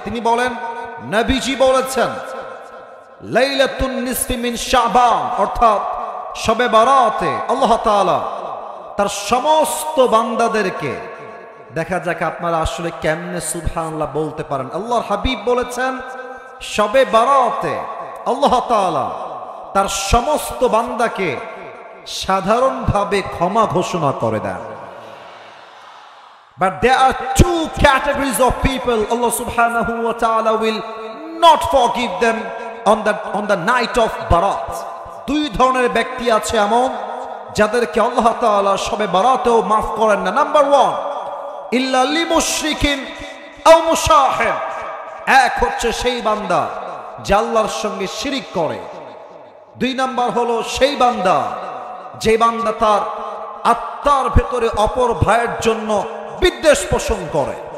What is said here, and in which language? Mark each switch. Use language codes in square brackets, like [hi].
[bn] তিনি বলেন নবীজি বলেছেন [ar] লাইলাতুন নিসফি মিন শাবান [bn] অর্থাৎ শবে বরাতে আল্লাহ তাআলা তার সমস্ত বান্দাদেরকে, দেখা যাক আপনারা আসলে কেমনে সুবহানাল্লাহ বলতে পারেন। আল্লাহর হাবিব বলেছেন শবে বরাতে আল্লাহ তাআলা তার সমস্ত বান্দাকে সাধারণভাবে ক্ষমা ঘোষণা করে দেন। [en] But there are 2 categories of people Allah subhanahu wa ta'ala will not forgive them on the night of Barat। [bn] 2 ধরনের ব্যক্তি আছে এমন যাদেরকে আল্লাহ তাআলা শবে বরাতেও মাফ করেন না। নাম্বার 1 [ar] ইল্লা লিমুশরিকিন আও মুশাহিদ। [bn] এক হচ্ছে সেই বান্দা যে আল্লাহর সঙ্গে শিরিক করে। 2 নাম্বার হলো সেই বান্দা যে বান্দা তার আত্মার ভেতরে অপর ভাইয়ের জন্য বিদ্বেষ পোষণ করে।